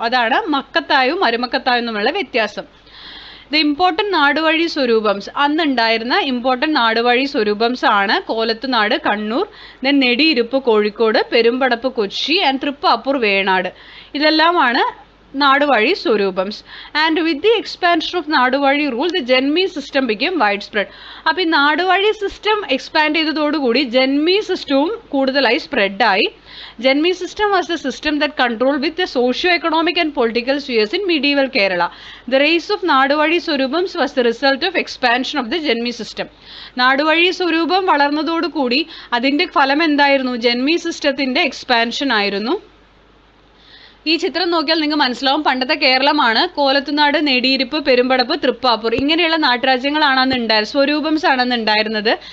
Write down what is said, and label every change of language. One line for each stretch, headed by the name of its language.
Malayalam: അതാണ് മക്കത്തായവും മരുമക്കത്തായവും തമ്മിലുള്ള വ്യത്യാസം. ദ ഇമ്പോർട്ടൻറ്റ് നാടുവഴി സ്വരൂപംസ്, അന്നുണ്ടായിരുന്ന ഇമ്പോർട്ടൻറ്റ് നാടുവഴി സ്വരൂപംസ് ആണ് കോലത്തുനാട് കണ്ണൂർ, ദെൻ നെടിയിരുപ്പ് കോഴിക്കോട്, പെരുമ്പടപ്പ് കൊച്ചി ആൻഡ് തൃപ്പാപ്പൂർ വേണാട്. ഇതെല്ലാമാണ് നാടുവഴി സ്വരൂപംസ്.
English: And with the expansion of naduvazhi rule the janmi system become wide spread.
Malayalam: അപ്പോൾ ഈ നാടുവഴി സിസ്റ്റം എക്സ്പാൻഡ് ചെയ്തതോടുകൂടി ജന്മി സിസ്റ്റവും കൂടുതലായി സ്പ്രെഡായി.
English: ജന്മി system was the system that controlled with the socio-economic and political spheres in medieval Kerala. The rise of Naduvazhi Swarubams was the result of expansion of the Janmi system.
Malayalam: Naduvazhi Swarubam വളർന്നതോടു കൂടി അതിന്റെ ഫലം എന്തായിരുന്നു? ജന്മി സിസ്റ്റത്തിന്റെ expansion ആയിരുന്നു. ഈ ചിത്രം നോക്കിയാൽ നിങ്ങൾക്ക് മനസ്സിലാവും, പണ്ടത്തെ കേരളമാണ്. കോലത്തുനാട്, നെടിയിരുപ്പ്, പെരുമ്പടപ്പ്, തൃപ്പാപ്പൂർ ഇങ്ങനെയുള്ള നാട്ടുരാജ്യങ്ങളാണ് അന്ന് ഉണ്ടായിരുന്നത്, സ്വരൂപംസ് ആണ് അന്ന് ഉണ്ടായിരുന്നത്.